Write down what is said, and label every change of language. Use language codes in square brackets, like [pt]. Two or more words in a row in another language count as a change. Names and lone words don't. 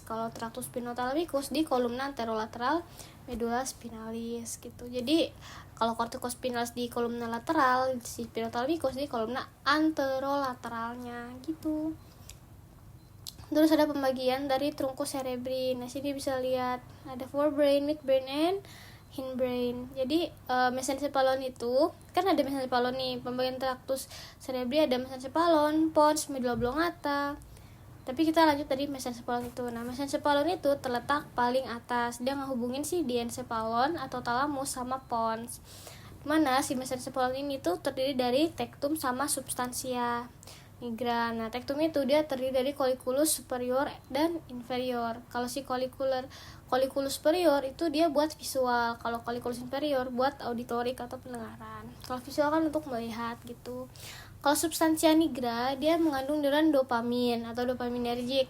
[id] Kalau traktus spinothalamicus di kolumna anterolateral [la] medulla spinalis [id] gitu. Jadi kalau corticospinous di kolumna lateral, si spinothalamicus di kolumna anterolateralnya gitu. Terus ada pembagian dari trunkus cerebri. Nah, sini bisa lihat ada [en] forebrain, midbrain, and hindbrain. [id] Jadi mesencephalon itu kan ada mesencephalon nih, pembagian traktus cerebri ada mesencephalon, pons, [la] medulla oblongata. [id] Tapi kita lanjut dari mesencephalon itu. Nah, mesencephalon itu terletak paling atas. Dia ngehubungin si diencephalon atau thalamus sama pons. Mana si mesencephalon ini tuh terdiri dari tectum sama [la] substantia nigra. [id] Nah, tectum itu dia terdiri dari [la] colliculus superior [id] dan inferior. Kalau si [la] colliculus superior [id] itu dia buat visual, kalau [la] colliculus inferior [id] buat auditorik atau pendengaran. Kalau visual kan untuk melihat gitu. Kalau [la] substansia nigra [id] dia mengandung neuron dopamin atau dopaminergic.